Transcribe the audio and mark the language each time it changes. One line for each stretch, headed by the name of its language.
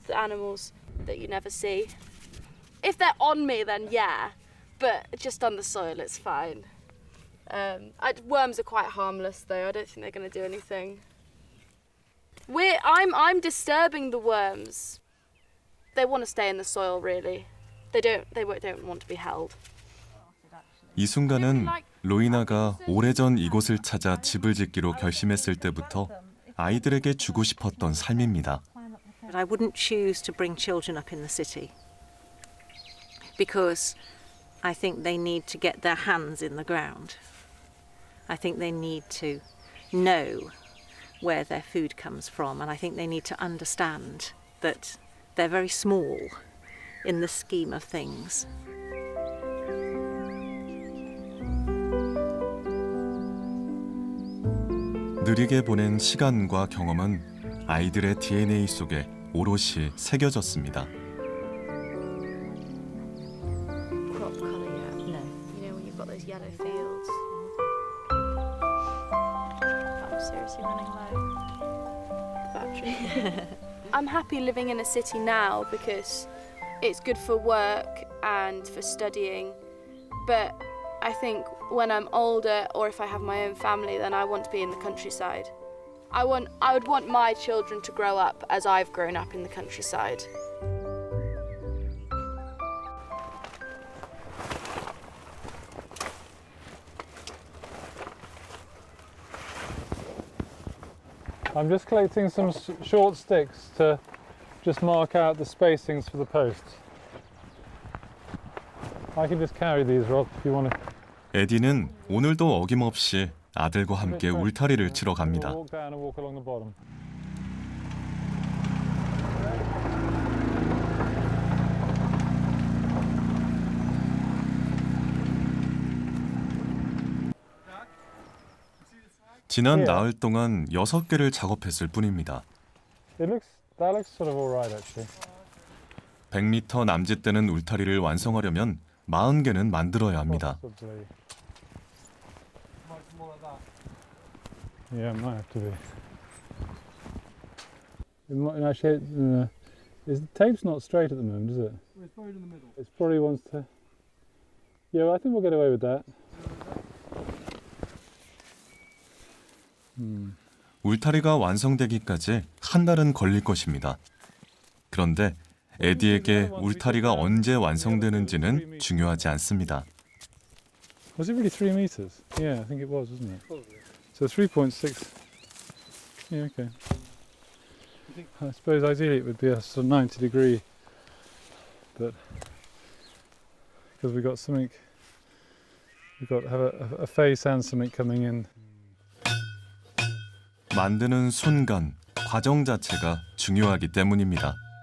English: The animals that you never see. If they're on me, then yeah. But just on the soil, it's fine. Worms are quite harmless though. I don't think they're going to do anything. I'm disturbing the worms. They want to stay in the soil really. They don't want to be held.
Korean: 이 순간은 로이나가 오래전 이곳을 찾아 집을 짓기로 결심했을 때부터 아이들에게 주고 싶었던 삶입니다.
English: But I wouldn't choose to bring children up in the city because I think they need to get their hands in the ground. I think they need to know where their food comes from, and I think they need to understand that they're very small in the scheme of things.
Korean: 느리게 보낸 시간과 경험은 아이들의 DNA 속에 오롯이 새겨졌습니다.
English: Crop colour yet? No. You know when you've got those yellow fields. I'm seriously running low. Battery. I'm happy living in a city now because it's good for work and for studying, but I think when I'm older or if I have my own family, then I want to be in the countryside. I would want my children to grow up as I've grown up in the countryside. I'm just collecting some short sticks to just mark out the spacings for the posts. I can just carry these, Rob, if you want to.
Korean: 에디는 오늘도 어김없이 아들과 함께 울타리를 치러 갑니다.
English: Walk down and walk along the bottom.
Korean: 지난 나흘 동안 6개를 작업했을 뿐입니다.
English: That looks sort of all right, actually.
Korean: 100m 남짓되는 울타리를 완성하려면 40개는 만들어야 합니다.
English: Yeah, it might have to be. It might, actually, the tape's not straight at the moment, is it? It's buried in the middle. It probably wants to. Yeah, I think we'll get away with that.
Korean: 울타리가 완성되기까지 한 달은 걸릴 것입니다. 그런데 에디에게 울타리가 언제 완성되는지는 중요하지 않습니다.
English: Was it really 3 meters? Yeah, I think it was, wasn't it? So 3.6. Yeah, okay. I suppose ideally it would be a sort of 90 degree, but because we've got something, we've got to have a face and something coming in.
Korean: 만드는 순간, 과정 자체가 중요하기 때문입니다.